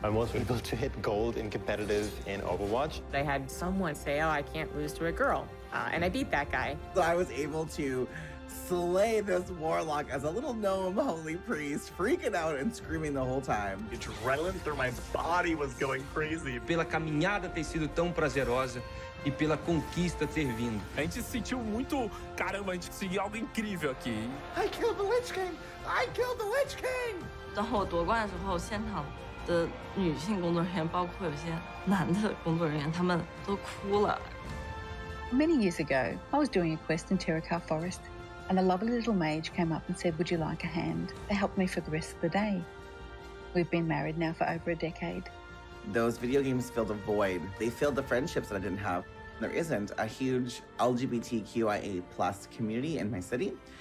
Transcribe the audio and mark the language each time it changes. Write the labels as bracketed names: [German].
[English] I was able to hit gold in competitive in Overwatch. I had someone say, oh, I can't lose to a girl. And I beat that guy. So I was able to slay this warlock as a little gnome holy priest, freaking out and screaming the whole time. Adrenaline through my body was going crazy. [Portuguese] Pela caminhada ter sido tão prazerosa e pela conquista ter vindo. A gente se sentiu muito, caramba, a gente conseguiu algo incrível aqui. [English] I killed the Lich King! I killed the Lich King! [Chinese] 当我夺冠的时候，现场的女性工作人员，包括有些男的工作人员，他们都哭了。 [English] Many years ago, I was doing a quest in Tirikar Forest, and a lovely little mage came up and said, "Would you like a hand?" They helped me for the rest of the day. We've been married now for over a decade. Those video games filled a void. They filled the friendships that I didn't have. There isn't a huge LGBTQIA+ community in my city.